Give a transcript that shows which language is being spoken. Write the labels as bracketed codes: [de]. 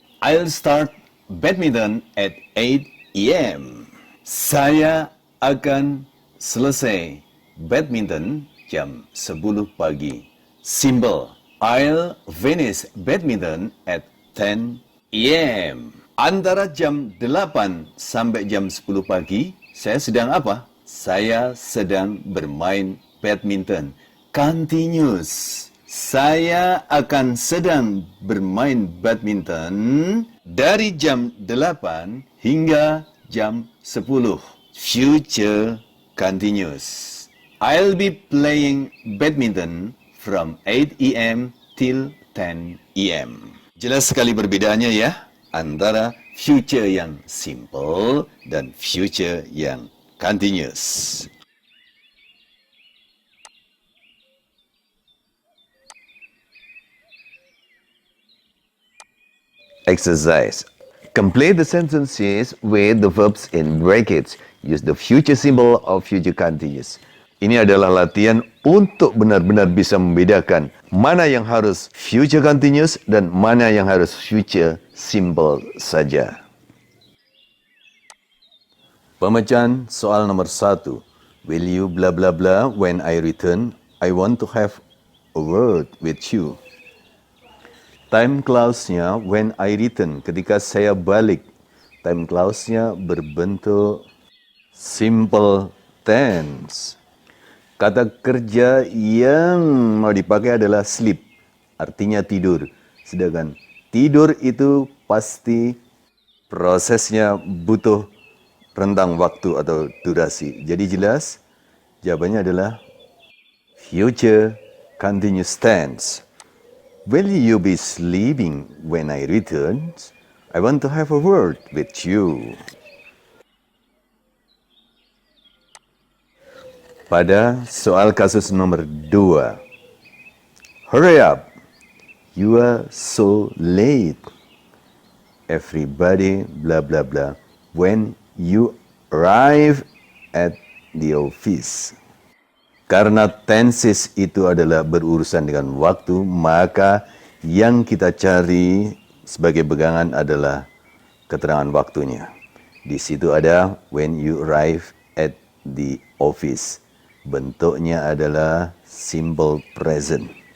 [en] I'll start badminton at 8 a.m. [id] Saya akan selesai badminton jam 10 pagi. Simple. [en] I'll finish badminton at 10 a.m. [id] Antara jam 8 sampai jam 10 pagi, saya sedang apa? Saya sedang bermain badminton. Continuous. Saya akan sedang bermain badminton dari jam 8 hingga jam 10. [en] Future continuous. I'll be playing badminton from 8 a.m. till 10 a.m. [id] Jelas sekali perbedaannya ya antara future yang simple dan future yang continuous. [en] Exercise. Complete the sentences with the verbs in brackets. Use the future symbol of future continuous. [id] Ini adalah latihan untuk benar-benar bisa membedakan mana yang harus future continuous dan mana yang harus future simple saja. Pemecahan soal nomor 1. [en] Will you blah blah blah when I return? I want to have a word with you. Time clause-nya when I return, [id] ketika saya balik. [en] Time clause-nya berbentuk simple tense. [id] Kata kerja yang mau dipakai adalah sleep, artinya tidur. Sedangkan tidur itu pasti prosesnya butuh rentang waktu atau durasi. Jadi jelas, jawabannya adalah future continuous tense. [en] Will you be sleeping when I return? I want to have a word with you. [id] Pada soal kasus nomor 2. [en] Hurry up. You are so late. Everybody blah blah blah when you arrive at the office. [id] Karena tenses itu adalah berurusan dengan waktu, maka yang kita cari sebagai pegangan adalah keterangan waktunya. Di situ ada [en] when you arrive at the office. [id] Bentuknya adalah simple present.